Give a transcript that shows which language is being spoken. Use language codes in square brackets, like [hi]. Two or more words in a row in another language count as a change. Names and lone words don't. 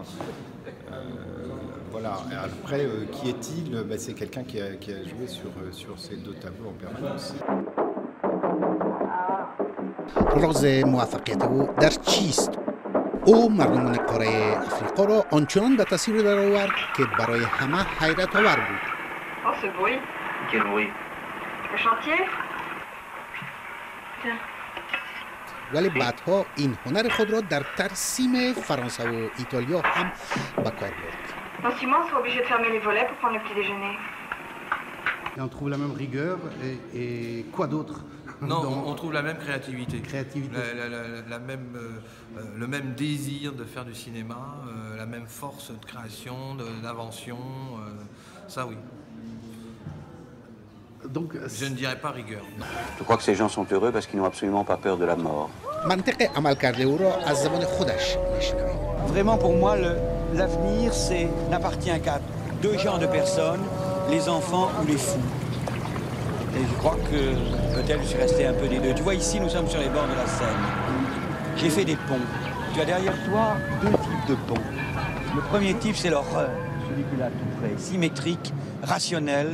[fr] Voilà. Et après, qui est-il? C'est quelqu'un qui a joué sur ces deux tableaux en permanence. [fa] راز موفقیت او در چیست؟ او مردمان قاره افریقا را آنچنان به تصویر درآورد که برای همه حیرت آور بود. [fr] Oh, ce bruit. Quel bruit? Le chantier. Tiens. [fa] ولی بعدها این هنر خود را در ترسیم فرانسه و ایتالیا هم به کار برد. [fr] Dans Simon, on sera obligé de fermer les volets pour prendre le petit déjeuner. Et on trouve la même rigueur et quoi d'autre? Non, on trouve la même créativité. Le même désir de faire du cinéma, la même force de création, d'invention, ça oui. Donc, je ne dirais pas rigueur. Non. Je crois que ces gens sont heureux parce qu'ils n'ont absolument pas peur de la mort. [fa] منطق عمل کرده او را از زبان خودش میشنویم. [fr] Vraiment pour moi, l'avenir n'appartient qu'à deux genres de personnes, les enfants ou les fous. Et je crois que peut-être je suis resté un peu des deux. Tu vois, ici, nous sommes sur les bords de la Seine. J'ai fait des ponts. Tu as derrière toi deux types de ponts. Le premier type, c'est l'horreur, celui-là tout près, symétrique, rationnel.